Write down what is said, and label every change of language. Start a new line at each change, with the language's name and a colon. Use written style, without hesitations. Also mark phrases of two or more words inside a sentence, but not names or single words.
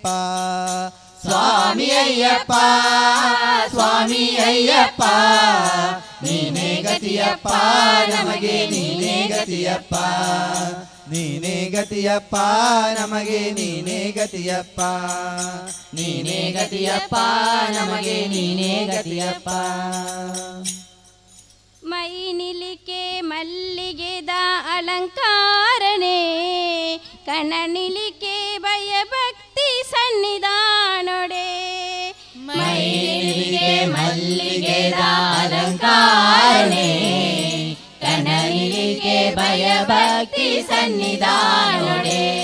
Kannada: ಸ್ವಾಮಿ ಅಯ್ಯಪ್ಪ ಸ್ವಾಮಿ ಅಯ್ಯಪ್ಪ ನೀನೇ ಗತಿಯಪ್ಪ ನಮಗೆ ನೀನೇ ಗತಿಯಪ್ಪ ನೀನೇ ಗತಿಯಪ್ಪ ನಮಗೆ ನೀನೇ ಗತಿಯಪ್ಪ ನೀನೇ ಗತಿಯಪ್ಪ ನಮಗೆ ನೀನೇ ಗತಿಯಪ್ಪ
Tulu: ಮೈ ನಿಲಿಕೆ ಮಲ್ಲಿಗೆದ ಅಲಂಕಾರನೇ ಕಣ ನಿಲಿಕೆ ಭಯ ಭಕ್ತಿ ಸನ್ನಿಧಾನೊಡೆ ಮೈ ನಿಲಿಕೆ ಮಲ್ಲಿಗೆದ ಅಲಂಕಾರನೇ ಕಣ ನಿಲಿಕೆ ಭಯ ಭಕ್ತಿ ಸನ್ನಿಧಾನೊಡೆ